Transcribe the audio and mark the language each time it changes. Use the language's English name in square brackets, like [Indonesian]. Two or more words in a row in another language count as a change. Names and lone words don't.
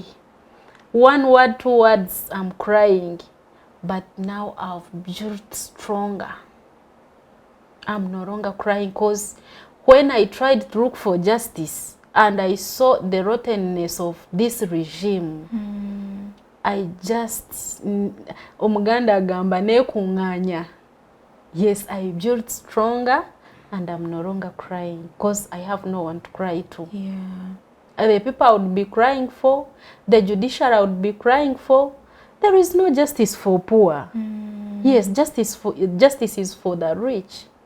[English] 1 word, 2 words, I'm crying. But now I've built stronger. I'm no longer crying because when I tried to look for justice and I saw the rottenness of this regime, I just, [Ganda] omuganda agamba nekunganya. [English] Yes, I built stronger and I'm no longer crying because I have no one to cry to. The people I would be crying for, the judiciary I would be crying for, there is no justice for poor. Yes, justice is for the rich.